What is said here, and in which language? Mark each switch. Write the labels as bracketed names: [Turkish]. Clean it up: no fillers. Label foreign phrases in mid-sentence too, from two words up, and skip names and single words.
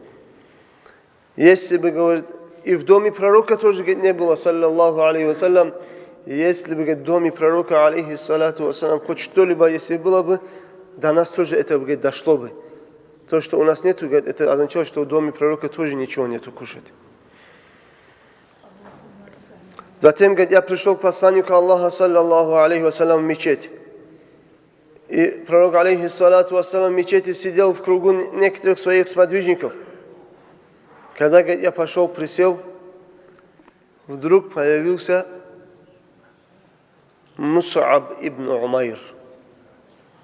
[Russian] Если бы, говорит, и в доме пророка тоже, говорит, не было, [Arabic] صلى الله عليه وسلم, [Russian] если бы, говорит, в доме пророка, [Arabic] عليه الصلاة والسلام, [Russian] хоть что-либо, если было бы, до нас тоже это, говорит, дошло бы. То, что у нас нету, говорит, это означает, что в доме пророка тоже ничего нету кушать. Затем, говорит, я пришел к посланнику Аллаха, [Arabic] صلى الله عليه وسلم, [Russian] в мечеть. И пророк, [Arabic] عليه الصلاة والسلام, [Russian] в мечети сидел в кругу некоторых своих сподвижников. Когда, говорит, я пошел, присел, вдруг появился Мус'аб ибн Умайр.